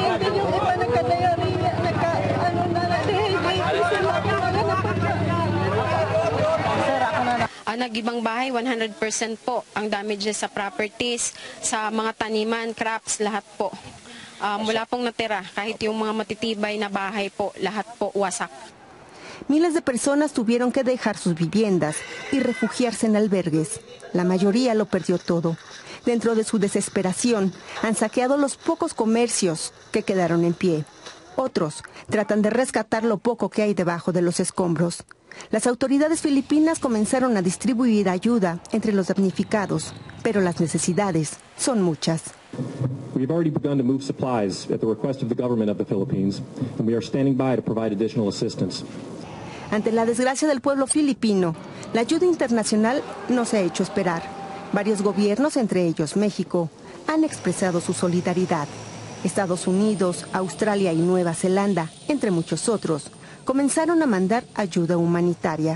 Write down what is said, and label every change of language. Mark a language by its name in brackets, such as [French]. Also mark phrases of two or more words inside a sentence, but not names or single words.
[Filipino] Din yung iba nagka-diarrhea, nagka-dehydrate sila. Nag-ibang bahay, 100% po ang damages sa properties, sa mga taniman, crops, lahat po. Wala pong natira, kahit yung mga matitibay na bahay po, lahat po wasak. [Spanish] Miles de personas tuvieron que dejar sus viviendas y refugiarse en albergues. La mayoría lo perdió todo. Dentro de su desesperación, han saqueado los pocos comercios que quedaron en pie. Otros tratan de rescatar lo poco que hay debajo de los escombros. Las autoridades filipinas comenzaron a distribuir ayuda entre los damnificados, pero las necesidades son muchas. [English] We have already begun to move supplies at the request of the government of the Philippines, and we are standing by to provide additional assistance. [Spanish] Ante la desgracia del pueblo filipino, la ayuda internacional no se ha hecho esperar. Varios gobiernos, entre ellos México, han expresado su solidaridad. Estados Unidos, Australia y Nueva Zelanda, entre muchos otros, comenzaron a mandar ayuda humanitaria.